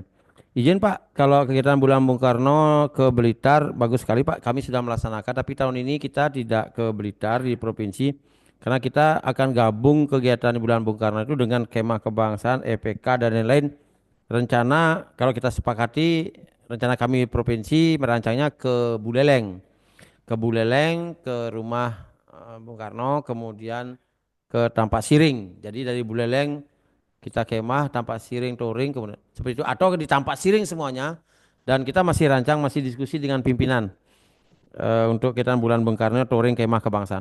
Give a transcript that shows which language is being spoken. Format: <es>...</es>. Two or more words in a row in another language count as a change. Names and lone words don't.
<id>Izin Pak, kalau kegiatan Bulan Bung Karno ke Blitar, bagus sekali Pak, kami sudah melaksanakan, tapi tahun ini kita tidak ke Blitar di provinsi, karena kita akan gabung kegiatan Bulan Bung Karno itu dengan Kemah Kebangsaan, EPK, dan lain-lain. Rencana, kalau kita sepakati, rencana kami provinsi merancangnya ke Buleleng. Ke Buleleng, ke rumah Bung Karno, kemudian ke Tampak Siring. Jadi dari Buleleng kita kemah, Tampak Siring, touring, kemudian seperti itu. Atau di Tampak Siring semuanya. Dan kita masih rancang, masih diskusi dengan pimpinan untuk kita bulan Bung Karno, touring kemah kebangsaan.</id>